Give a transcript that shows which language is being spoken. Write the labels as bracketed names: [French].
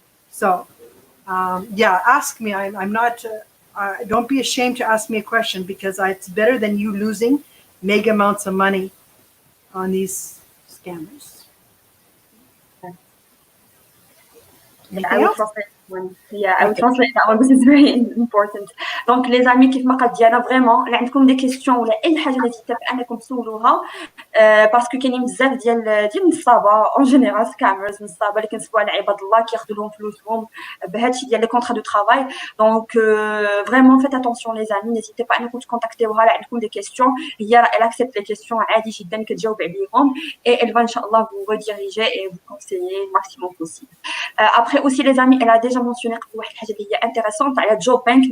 [English] So, ask me. I'm not. Don't be ashamed to ask me a question, because it's better than you losing mega amounts of money on these scammers. I will translate one. I will translate that one. This is very important. [Arabic] Donc les amis, كيف ما قالت ديانا فريمون اللي عندكم دي كيسيون ولا اي حاجه نزيدوا بانكم تسولوها باسكو كاينين بزاف ديال النصابه اون جينيرال سكامرز، نصابه اللي كنسبوا على عباد الله كياخذوا لهم فلوسهم بهذا الشيء ديال لي كونطرا دو ترافاي. دونك فريمون فيت اتونسيون لي زامي، نيزيتي با انكم تكونتاكتيوها لا عندكم دي كيسيون، هي راه [French] elle accepte les questions [Arabic] عادي جدا كتجاوب عليهم [French] et elle va inchallah vous rediriger et vous conseiller le maximum possible. Après aussi les amis, elle a déjà mentionné [Arabic] واحد الحاجه اللي هي انتريسونت على جوب بانك.